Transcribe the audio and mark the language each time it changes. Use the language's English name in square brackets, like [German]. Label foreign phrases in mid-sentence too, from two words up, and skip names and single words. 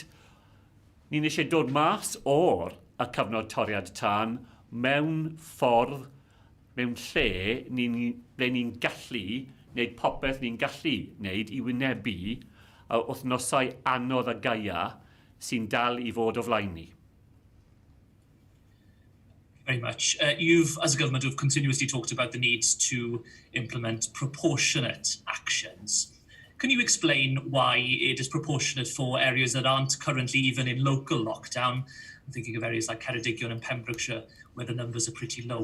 [Welsh] Ni'n eisiau dod mas o'r y cyfnod toriad tân mewn ffordd, mewn lle ble ni'n gallu wneud popeth ni'n gallu wneud I wynebu wythnosau anodd y gaia sy'n dal I fod o flaen ni. [English] Very much. You've, as a government, have continuously talked about the need to implement proportionate actions. Can you explain why it is proportionate for areas that aren't currently even in local lockdown? I'm thinking of areas like Ceredigion and Pembrokeshire, where the numbers are pretty low.